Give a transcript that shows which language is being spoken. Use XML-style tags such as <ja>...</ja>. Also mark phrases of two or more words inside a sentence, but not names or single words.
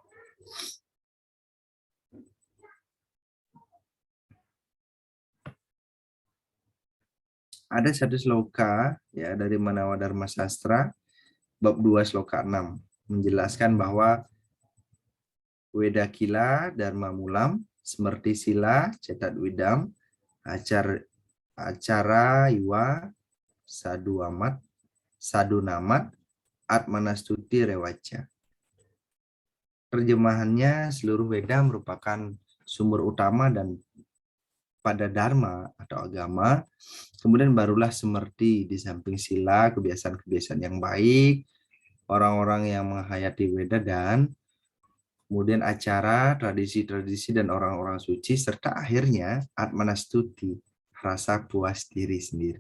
<id>Ada satu sloka ya dari Manawa Dharma Sastra bab 2 sloka 6 menjelaskan bahwa</id> <sa>Weda Kila Dharma Mulam Semerti Sila Cetat Widam Acara Iwa Sadu Amat Sadu Namat Atmanastuti Rewaca.</sa> <id>Terjemahannya, seluruh Weda merupakan sumber utama dan pada Dharma atau agama, kemudian barulah semerti di samping sila, kebiasaan-kebiasaan yang baik, orang-orang yang menghayati Weda, dan kemudian acara, tradisi-tradisi, dan orang-orang suci, serta akhirnya Atmanastuti, rasa puas diri sendiri.</id>